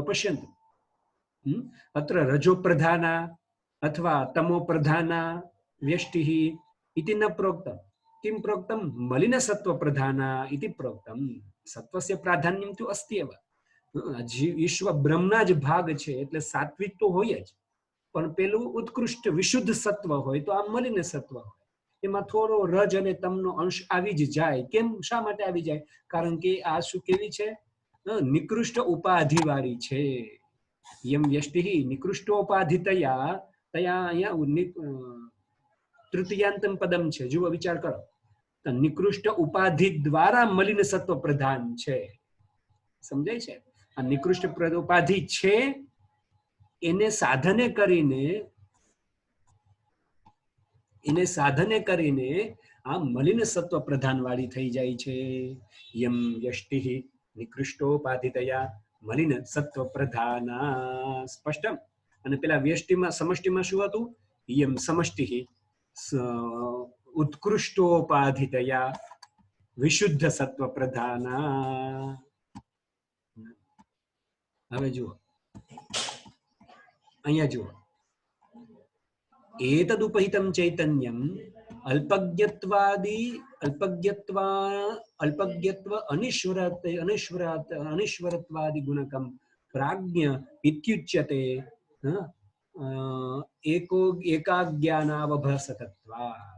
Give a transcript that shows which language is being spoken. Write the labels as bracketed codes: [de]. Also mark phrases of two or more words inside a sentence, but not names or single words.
[sa] पश्यन्तु, अत्र रजो प्रधाना अथवा तमो प्रधाना व्यष्टिः इति न प्रोक्तं. किं प्रोक्तं? मलिन सत्व प्रधाना इति प्रोक्तं. सत्वस्य प्राधान्यं तु अस्ति एव. [gu] ઈશ્વર બ્રહ્મના જ ભાગ છે એટલે સાત્વિક તો હોય જ, પણ પેલું ઉત્કૃષ્ટ વિશુદ્ધ સત્વ હોય તો આ મલિન સત્વ હોય. એમાં થોડો રજ અને તમનો અંશ આવી જ જાય. કેમ? શા માટે આવી જાય? કારણ કે આ શું કેવી છે? નિકૃષ્ટ ઉપાધિ વાળી છે. [sa] यम व्यष्टिः निकृष्टोपाधितया तया [gu] અહીંયા તૃતીયાંતમ પદમ છે. જુઓ, વિચાર કરો. તો નિકૃષ્ટ ઉપાધિ દ્વારા મલિન સત્વ પ્રધાન છે. સમજાય છે? આ નિકૃષ્ટ ઉપાધિ છે એને સાધને કરીને આ મલિન સત્વ પ્રધાન વાળી થઈ જાય છે. [sa] यम व्यष्टिः निकृष्टोपाधितया मलिन सत्व प्रधाना. स्पष्टम? [gu] અને પેલા વ્યષ્ટિમાં સમષ્ટિમાં શું હતું? [sa] इयम समष्टिः उत्कृष्टोपाधितया विशुद्ध सत्व प्रधाना. [gu] હવે જુઓ, અહીંયા જુઓ. [sa] एतदुपहितं चैतन्यम् अल्पज्ञत्व अनिश्वरत्वादि गुणकं प्राज्ञ इत्युच्यते. एकाज्ञानावभासकत्वात्.